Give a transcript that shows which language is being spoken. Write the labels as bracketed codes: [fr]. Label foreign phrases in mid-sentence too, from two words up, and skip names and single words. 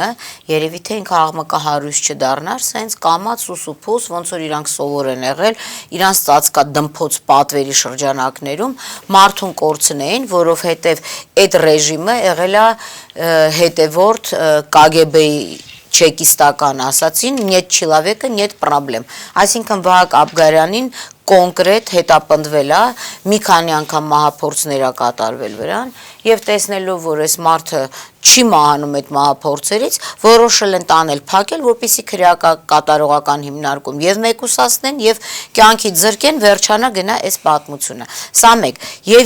[hy] երևի թե ինքը աղմկահարույց չդառնար սենց կամած սուսուփուս ոնց որ իրանք սովոր են եղել իրանց ծածկա դմփոց պատվերի շրջանակներում մարդուն կորցնեին որովհետեւ այդ ռեժիմը եղել է հետևորդ KGB-ի չեկիստական ասացին [ru] нет человека нет проблем [hy] այսինքն Վահագն Աբգարյանին կոնկրետ հետապնդվել է մի քանի անգամ մահափորձներ է կատարվել վրան եւ տեսնելով որ այս մարդը չի մահանում այդ մահափորձերից որոշել են տանել փակել որպեսզի քրեական կատարողական հիմնարկում եւ մեկուսացնեն եւ կյանքի ձրկեն վերջանա գնա այս պատմությունը սա մեկ եւ